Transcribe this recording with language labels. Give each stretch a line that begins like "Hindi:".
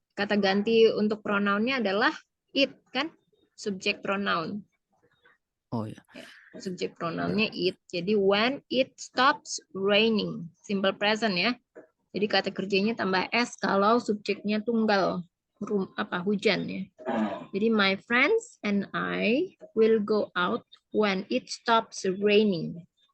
Indonesian: Kata ganti untuk pronounnya adalah it kan? Subjek pronoun. oh ya, Subjek pronounnya it.
English: Jadi when it stops raining.
Indonesian: Simple present ya. Jadi kata kerjanya tambah s kalau subjeknya tunggal. Hujan ya.
English: Jadi my friends and I will go out when it stops raining.